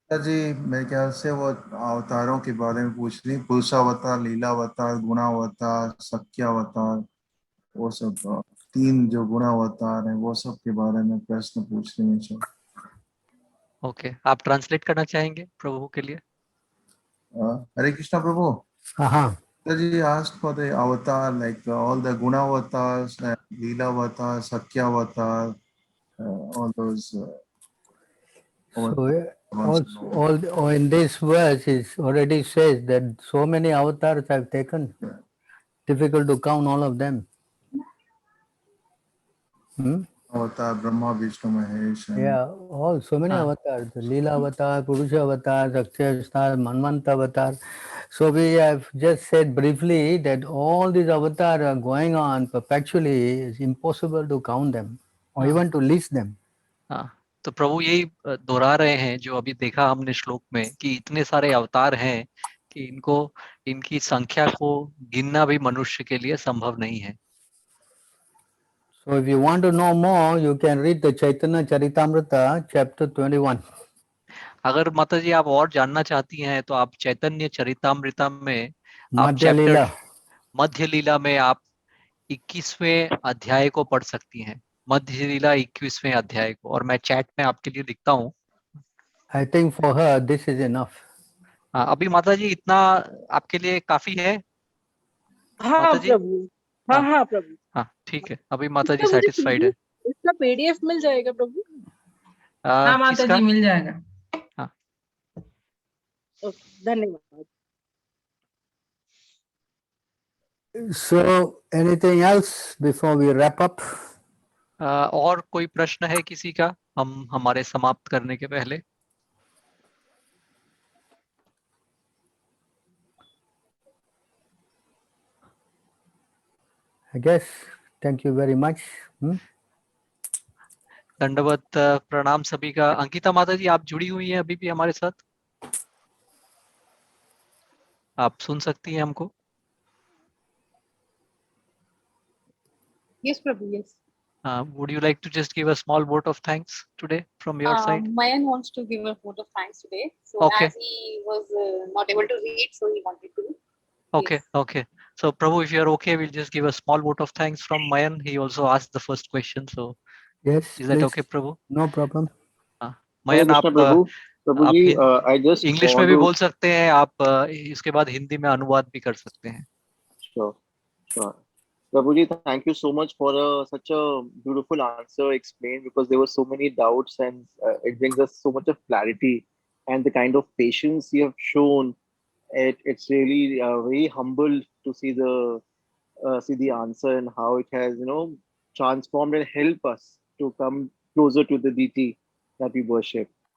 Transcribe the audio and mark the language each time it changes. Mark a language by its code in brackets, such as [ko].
[hi] जी, मेरे ख्याल से वो अवतारों के बारे में पूछ रही, पुरुषावतार, लीलावतार, गुणावतार, सख्यावतार, वो सब 3 जो गुणावतार हैं वो सब के बारे में प्रश्न पूछ रही हैं। ओके, आप ट्रांसलेट करना चाहेंगे प्रभु के लिए? हरे कृष्णा प्रभु। हाँ। [en] Ji asked for the avatar, like all the guna avatars, Leela avatar, Sakya avatar, all those. So all in this verse it already says that so many avatars have taken. Difficult to count all of them. Avatar, Brahma, Vishnu, Mahesh. Yeah, all so many avatars. Leela avatar, Purusha avatar, Sakya avatar, Manvanta avatar. So we have just said briefly that all these avatars are going on perpetually. It's impossible to count them or even to list them. [hi] हाँ, तो प्रभु यही दोहरा रहे हैं जो अभी देखा हमने श्लोक में कि इतने सारे अवतार हैं कि इनकी संख्या को गिनना भी मनुष्य के लिए संभव नहीं है। [en] So if you want to know more, you can read the Chaitanya Charitamrita, chapter 21. [hi] अगर माता जी आप और जानना चाहती हैं तो आप चैतन्य चरितामृता में मध्य लीला में आप 21वें अध्याय को पढ़ सकती हैं। मध्य लीला 21वें अध्याय को, और मैं चैट में आपके लिए लिखता हूँ। [en] I think for her this is enough. [hi] हाँ, अभी माता जी इतना आपके लिए काफी है? हाँ माता जी? प्रभु, हाँ प्रभु। हाँ ठीक है, अभी माता जी सेटिस्फाइड है। इसका PDF मिल जाएगा प्रभु? हाँ माता जी मिल जाएगा। हाँ, धन्यवाद। [en] So anything else before we wrap up? [hi] और कोई प्रश्न है किसी का हमारे समाप्त करने के पहले? [en] I guess. Thank you very much. [hi] दंडवत प्रणाम सभी का। अंकिता माता जी आप जुड़ी हुई हैं अभी भी हमारे साथ? आप सुन सकती हैं हमको? [en] Yes, Prabhu, yes. Would you like to just give a small vote of thanks today from your side? Mayan wants to give a vote of thanks today. So Okay. as he was not able to read, so he wanted to. Okay, okay. So Prabhu, if you are okay, we'll just give a small vote of thanks from Mayan. He also asked the first question. So Yes. is that please. okay, Prabhu? No problem. [hi] Mayan आप [en] प्रभु जी, I just [hi] English में भी बोल सकते हैं आप, इसके बाद हिंदी में अनुवाद भी कर सकते हैं। [en] Sure. Prabhuji, thank you so much for such a beautiful answer explained, because there were so many doubts, and it brings us so much of clarity, and the kind of patience you have shown. It's really very humble to see the answer and how it has transformed and helped us to come closer to the deity that we worship.